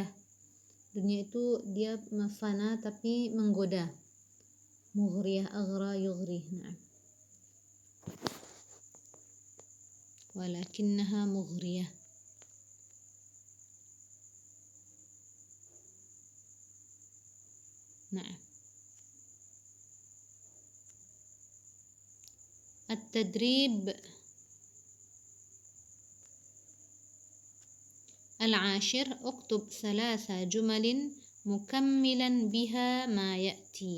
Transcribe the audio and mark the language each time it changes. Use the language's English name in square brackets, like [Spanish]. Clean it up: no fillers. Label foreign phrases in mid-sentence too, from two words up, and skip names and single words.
[Indonesian] Dunia itu dia fana tapi menggoda. [Arabic] مغرية، أغرى، يغري. Nah. ولكنها مغرية. Nah. التدريب العاشر اكتب 3 جمل مكملا بها ما يأتي.